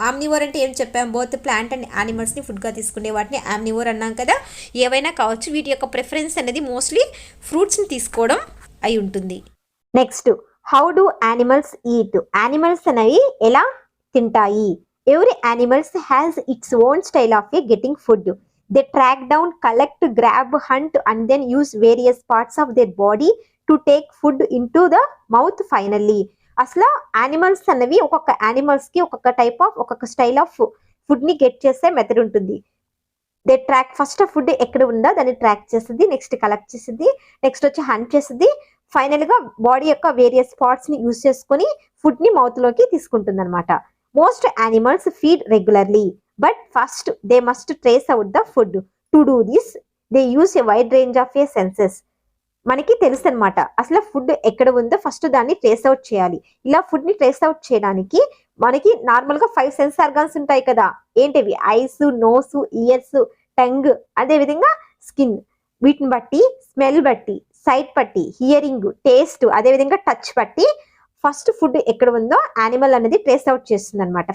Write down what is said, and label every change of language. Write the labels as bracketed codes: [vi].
[te] Omnivore అంటే ఏం చెప్పాం? బోత్ ప్లాంట్ అండ్ యానిమల్స్ని ఫుడ్గా తీసుకునే వాటిని ఆమ్నివోర్ అన్నాం కదా. ఏవైనా కావచ్చు. వీటి యొక్క ప్రిఫరెన్స్ అనేది మోస్ట్లీ ఫ్రూట్స్ని తీసుకోవడం అయి ఉంటుంది. [en] Next, how do animals eat. [te] Animals అనేవి ఎలా తింటాయి? [en] Every animals has its own style of a getting food. They track down, collect, grab, hunt and then use various parts of their body to take food into the mouth finally. [te] అసలు animals అనేవి ఒక్కొక్క యానిమల్స్కి ఒక్కొక్క type of, ఒక్కొక్క style of ఫుడ్ని get చేసే method ఉంటుంది. [en] they track, [te] first food ఎక్కడ ఉందో దాన్ని ట్రాక్ చేస్తుంది, నెక్స్ట్ కలెక్ట్ చేస్తుంది, నెక్స్ట్ వచ్చి హంట్ చేస్తుంది, ఫైనల్గా బాడీ యొక్క వేరియస్ పార్ట్స్ని యూజ్ చేసుకొని ఫుడ్ని మౌత్లోకి తీసుకుంటుంది అనమాట. [en] Most animals feed regularly, but first they must trace out the food. To do this they use a wide range of senses. [te] మనకి తెలుసు అనమాట అసలు ఫుడ్ ఎక్కడ ఉందో ఫస్ట్ దాన్ని ట్రేస్ అవుట్ చేయాలి. ఇలా ఫుడ్ని ట్రేస్ అవుట్ చేయడానికి మనకి నార్మల్గా 5 సెన్స్ ఆర్గాన్స్ ఉంటాయి కదా. ఏంటివి? [en] Eyes, nose, ears, tongue, అదేవిధంగా skin. [te] వీటిని బట్టి స్మెల్ బట్టి, సైట్ బట్టి, హియరింగ్, టేస్ట్, అదేవిధంగా టచ్ బట్టి ఫస్ట్ ఫుడ్ ఎక్కడ ఉందో యానిమల్ అనేది ట్రేస్ అవుట్ చేస్తుంది అనమాట.